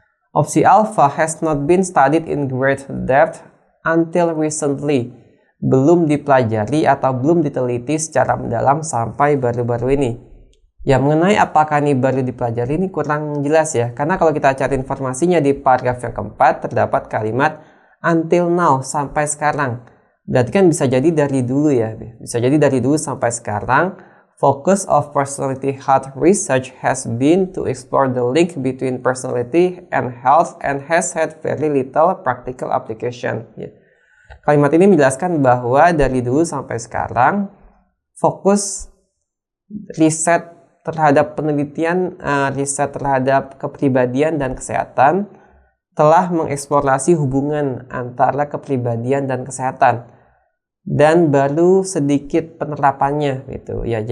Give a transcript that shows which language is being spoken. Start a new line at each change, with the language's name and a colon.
Indonesian: Opsi alpha
English: has not been studied in great depth until recently,
Indonesian: belum dipelajari atau belum diteliti secara mendalam sampai baru-baru ini. Ya, mengenai apakah ini baru dipelajari ini kurang jelas ya, karena kalau kita cari informasinya di paragraf yang keempat terdapat kalimat until now, sampai sekarang. Berarti kan bisa jadi dari dulu ya, bisa jadi dari dulu sampai sekarang
English: Focus of personality health research has been to explore the link between personality and health and has had very little practical application.
Indonesian: Ya. Kalimat ini menjelaskan bahwa dari dulu sampai sekarang fokus riset terhadap penelitian, riset terhadap kepribadian dan kesehatan telah mengeksplorasi hubungan antara kepribadian dan kesehatan dan baru sedikit penerapannya gitu ya.